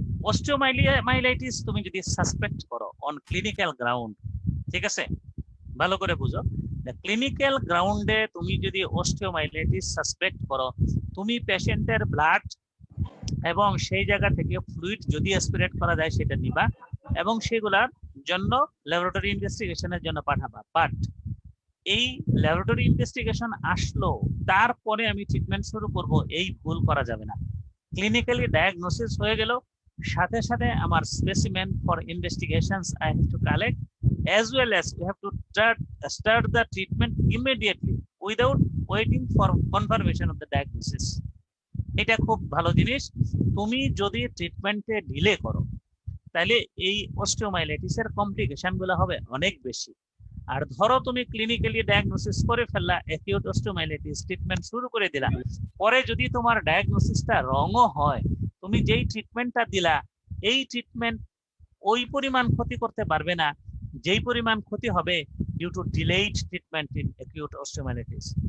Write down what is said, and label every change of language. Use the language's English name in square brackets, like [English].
[Bangla] Osteomyelitis তুমি যদি suspect করো [English] on clinical ground, [Bangla] ঠিক আছে, ভালো করে বুঝো, ক্লিনিক্যাল গ্রাউন্ডে তুমি যদি অস্টিওমাইলাইটিস সাসপেক্ট করো, তুমি পেশেন্টের ব্লাড এবং সেই জায়গা থেকে ফ্লুইড যদি অ্যাসপিরেট করা যায় সেটা নিবা এবং সেগুলার জন্য ল্যাবরেটরি ইনভেস্টিগেশনের জন্য পাঠাবা। বাট এই ল্যাবরেটরি ইনভেস্টিগেশন আসলো তারপরে আমি ট্রিটমেন্ট শুরু করব, এই ভুল করা যাবে না। ক্লিনিক্যালি ডায়াগনোসিস হয়ে গেল, সাথে সাথে আমার [English] Specimen for investigations I have to collect, as well as we have to start the treatment immediately without waiting for confirmation of the diagnosis. [Bangla] এটা খুব ভালো জিনিস। তুমি যদি ট্রিটমেন্টে ডিলে করো তাহলে এই অস্টিওমাইলাইটিসের কমপ্লিকেশন গুলো হবে অনেক বেশি। আর ধরো তুমি ক্লিনিক্যালি ডায়াগনোসিস করে ফেললা অ্যাকিউট অস্টিওমাইলাইটিস, ট্রিটমেন্ট শুরু করে দিলা, পরে যদি তোমার ডায়াগনোসিসটা রংও হয়, তুমি যেই ট্রিটমেন্টটা দিলা এই ট্রিটমেন্ট ওই পরিমাণ ক্ষতি করতে পারবে না যেই পরিমাণ ক্ষতি হবে [English] Due to delayed treatment in acute osteomyelitis.